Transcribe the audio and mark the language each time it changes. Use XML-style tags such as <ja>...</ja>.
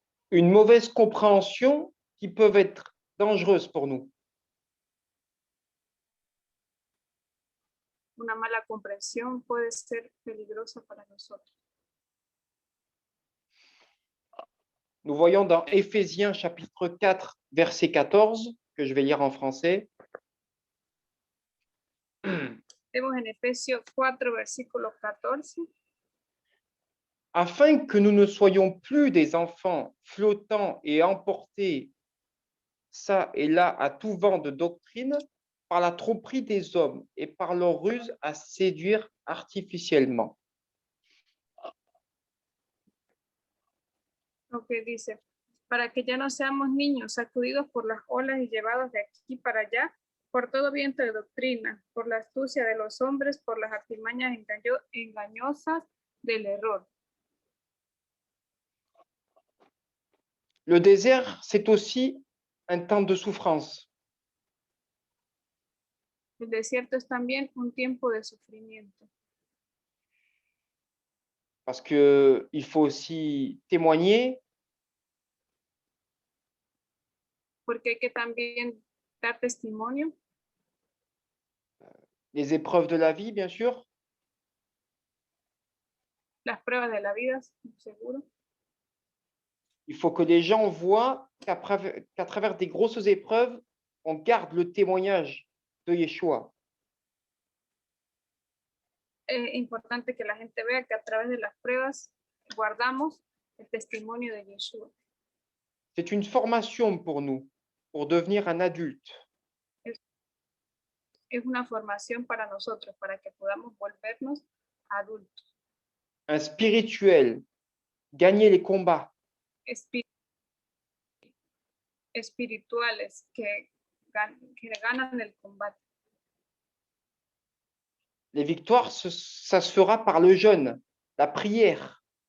<fr>Une mauvaise compréhension qui peuvent être dangereuses pour nous.</fr> <es>Una mala comprensión puede ser peligrosa para nosotros.</es> <fr>Nous voyons dans Éphésiens chapitre 4, verset 14, que je vais lire en français.</fr> <es>Vemos en Efesios 4, versículo 14.</es> <fr>Afin que nous ne soyons plus des enfants flottants et emportés ça et là à tout vent de doctrine par la tromperie des hommes et par leur ruse à séduire artificiellement.</fr> <es>Lo que dice, para que ya no seamos niños sacudidos por las olas y llevados de aquí para allá, por todo viento de doctrina, por la astucia de los hombres, por las artimañas engañosas del error.</es> <fr>Le désert, c'est aussi un temps de souffrance.</fr> <es>El desierto es también un tiempo de sufrimiento,</es> <fr>Parce qu'il faut aussi témoigner,</fr> <es>porque hay que también dar testimonio,</es> <fr>les épreuves de la vie, bien sûr,</fr> <es>las pruebas de la vida, seguro.</es> <fr>il faut que les gens voient qu'à travers des grosses épreuves, on garde le témoignage de Yeshua.</fr> <es>Es importante que la gente vea que a través de las pruebas guardamos el testimonio de Yeshua.</es> <fr>C'est une formation pour nous, pour devenir un adulte.</fr> <es>Es una formación para nosotros, para que podamos volvernos adultos,</es> <fr>Un spirituel, gagner les combats,</fr> <es>espirituales que ganan el combate.</es> <fr>les victoires, ça se fera par le jeûne, la prière,</fr>